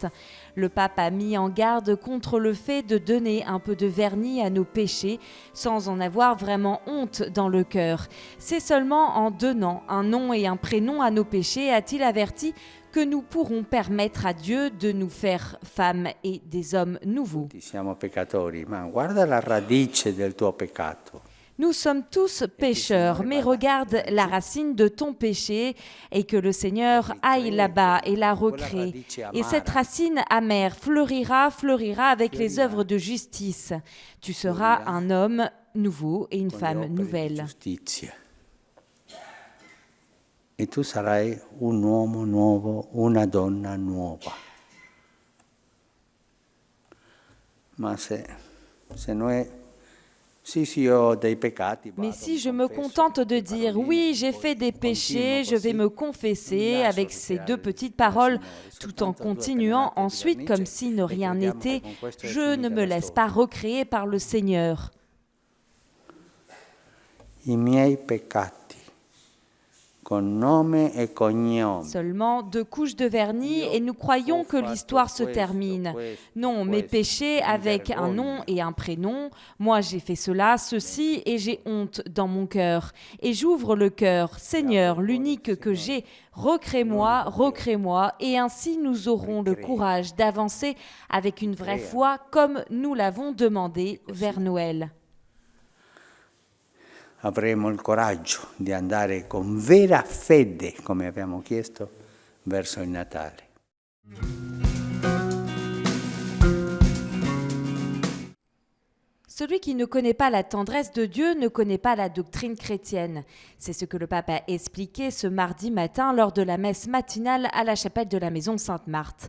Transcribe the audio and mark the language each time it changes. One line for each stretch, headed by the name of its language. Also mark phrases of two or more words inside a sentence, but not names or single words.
French: Le pape a mis en garde contre le fait de donner un peu de vernis à nos péchés sans en avoir vraiment honte dans le cœur. C'est seulement en donnant un nom et un prénom à nos péchés, a-t-il averti, que nous pourrons permettre à Dieu de nous faire femmes et des hommes nouveaux.
Italian: Siamo peccatori, ma guarda la radice del tuo peccato.
French: Nous sommes tous pécheurs, mais regarde la racine de ton péché et que le Seigneur aille là-bas et la recrée. Et cette racine amère fleurira avec les œuvres de justice. Tu seras un homme nouveau et une femme nouvelle.
Italian: E tu sarai un uomo nuovo, una donna nuova. Ma se noi
French: Mais si je me contente de dire « Oui, j'ai fait des péchés, je vais me confesser » avec ces deux petites paroles, tout en continuant ensuite comme si ne rien n'était, je ne me laisse pas recréer par le Seigneur.
Italian: I miei peccati.
French: Seulement 2 couches de vernis et nous croyons que l'histoire se termine. Non, mes péchés avec un nom et un prénom. Moi j'ai fait cela, ceci et j'ai honte dans mon cœur. Et j'ouvre le cœur. Seigneur, l'unique que j'ai, recrée-moi et ainsi nous aurons le courage d'avancer avec une vraie foi comme nous l'avons demandé vers Noël.
Italian: Avremo il coraggio di andare con vera fede, come abbiamo chiesto, verso il Natale.
French: Celui qui ne connaît pas la tendresse de Dieu ne connaît pas la doctrine chrétienne. C'est ce que le pape a expliqué ce mardi matin lors de la messe matinale à la chapelle de la maison Sainte-Marthe.